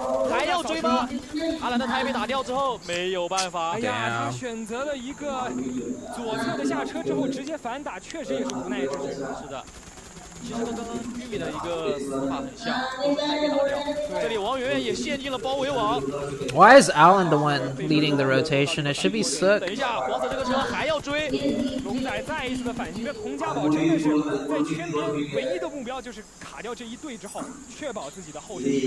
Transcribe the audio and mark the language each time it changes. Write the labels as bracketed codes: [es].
[zh] 还要追吗？阿兰的胎被打掉之后没有办法。哎呀，他选择了一个左侧的下车之后直接反打，确实也是无奈之举。是的。其实跟刚刚居民的一个死法很像，都是胎被打掉。这里王媛媛也陷进了包围网。 [en] Why is Alan the one leading the rotation? It should be Sook. [zh] 等一下，黄色这个车还要追。龙仔再一次的反击，这佟家宝真的是在圈边唯一的目标就是卡掉这一队之后，确保自己的后身。